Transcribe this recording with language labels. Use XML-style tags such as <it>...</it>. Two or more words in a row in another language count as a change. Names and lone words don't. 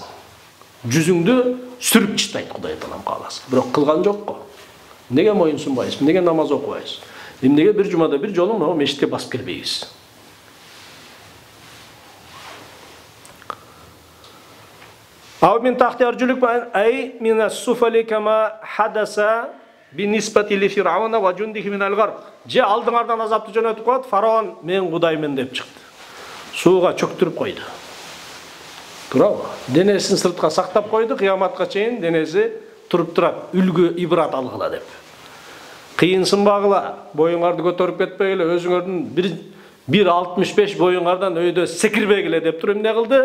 <ky>Жүзүңдү сүрүп чыштайт Кудай Таалам кааласа. Бирок кылган жок го. Неге моюн сунбайсыз? Неге намаз окубайсыз? Эмнеге бир жумада бир жолу мына мешитке басып келбейбиз?</ky> <ar>أو من تحت أرجلكم أو من الأسفل كما حدث بالنسبة لفرعون وجنوده من الغرق.</ar> <ky>Же алдыңардан азапты жөнөтүп коет, фараон мен Кудаймын деп чыкты. Сууга чөктүрүп койду. Туурабы? Денесин сыртка сактап койду, кыяматка чейин денеси туруп турат, үлгү ибрат алгыла деп. Кыйынсын багыла, боюңарды көтөрүп кетпегиле, өзүңөрдүн 1.65 боюңардан өйдө секирбегиле деп туруп эмне кылды?</ky>